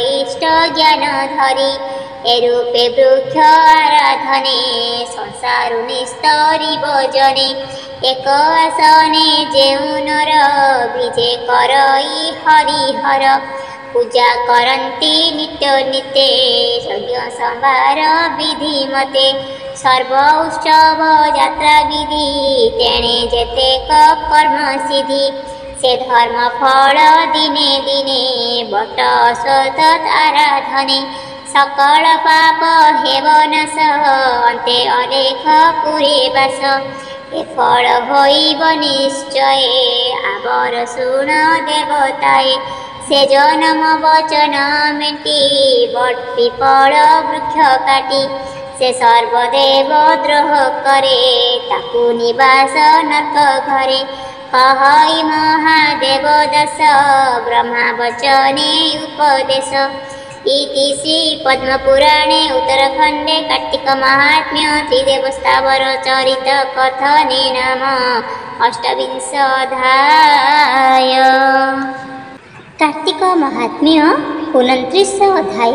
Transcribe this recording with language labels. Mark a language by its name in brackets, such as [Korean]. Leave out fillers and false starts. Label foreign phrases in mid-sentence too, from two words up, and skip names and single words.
[Odia] ଇଷ୍ଟ ଜ୍ଞାନ ଧରି ଏ ରୂପେ ବୃକ୍ଷ ଆରାଧନେ ସଂସାରୁ ନିସ୍ତରିବ ଜନେ ଏକ ଆସନେ ଯେଉଁ ନର ବିଜେ କରଇ ହରିହର ପୂଜା କରନ୍ତି ନିତ୍ୟ ନିତ୍ୟ ଯଜ୍ଞ ସମ୍ଭାର ବିଧି ମତେ ସର୍ବ ଉତ୍ସବ ଯାତ୍ରା ବିଧି ତେଣେ ଯେତେକ କର୍ମ ସିଦ୍ଧି ସେ ଧର୍ମ ଫଳ ଦିନେ ଦିନେ ବଟ ଅଶ୍ୱତ୍ ଆରାଧନେ ସକଳ ପାପ ହେବ ନାଶ ଅନ୍ତେ ଅଲେଖ ପୁରେ ବାସ ଏ ଫଳ ହୋଇବ ନିଶ୍ଚୟ ଆବର ଶୁଣ ଦେବତାଏ ସେ ଜନ୍ମ ବଚନ ମେଟି ବଟ ପିପଳ ବୃକ୍ଷ କାଟି ସେ ସର୍ବଦେବ ଦ୍ରୋହ କରେ ତାକୁ ନିବାସ ନର୍କ ଘରେ କହଇ ମହାଦେବ ଦାସ ବ୍ରହ୍ମା ବଚନେ ଉପଦେଶ [Sanskrit] इति श्री पद्मपुराणे उत्तरखंडे कार्तिक महात्म्य त्रिदेवस्तावर चरित कथने नाम अष्टविंशोऽध्याय। [Odia] କାର୍ତ୍ତିକ ମହାତ୍ମ୍ୟ 29 ଅଧ୍ୟାୟ।